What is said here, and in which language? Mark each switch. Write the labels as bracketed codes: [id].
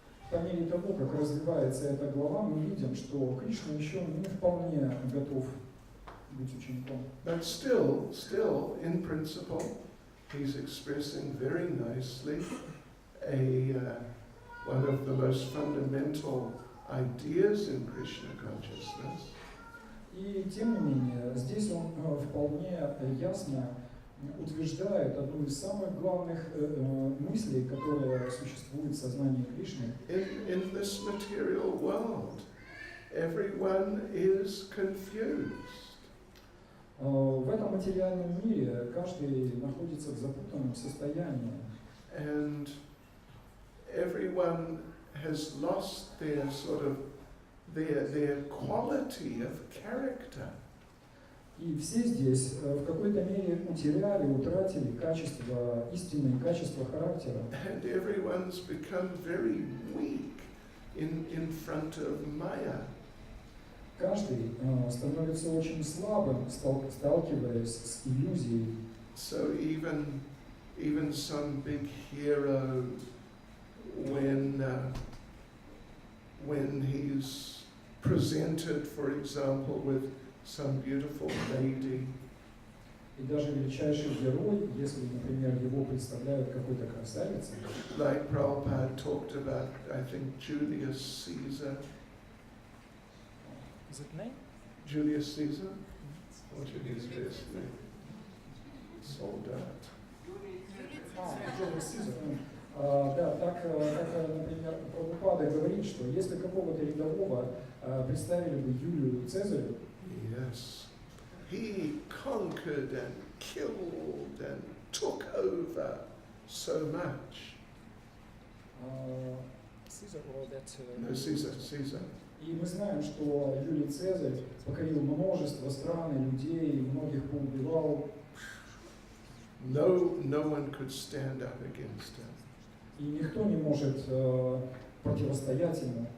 [ru] По мере того, как развивается эта глава, мы видим, что Кришна еще не вполне готов быть учеником. [en] But still, in principle, he's expressing very nicely one of the most fundamental ideas in Krishna consciousness. [ru] И тем не менее, здесь он вполне ясно утверждает одну из самых главных мыслей, которая существует в сознании Кришны. [en] In this material world, everyone is confused. [ru] В этом материальном мире каждый находится в запутанном состоянии. [en] And everyone has lost their sort of their quality of character. [ru] И все здесь в какой-то мере утратили качество, истинные качества характера. [en] And everyone's become very weak in front of Maya. [ru] Каждый становится очень слабым, сталкиваясь с иллюзией. [en] So even some big hero, when he's presented, for example, with some beautiful lady, [ru] И даже величайший герой, если, например, его представляют какой-то красавицей, [en] like Prabhupada talked about, I think Julius Caesar. Is it name? Julius Caesar? What should his first name? Soldat. Julius Caesar. [ru] Да, так, как, например, Прабхупада говорит, что если какого-то рядового представили бы Юлию Цезарю, [en] Yes. He conquered and killed and took over so much. Caesar or that, No, Caesar. [ru] И мы знаем, что Юлий Цезарь покорил множество стран и людей, многих поубивал. [en] No one could stand up against him. [ru] И никто не может противостоять ему.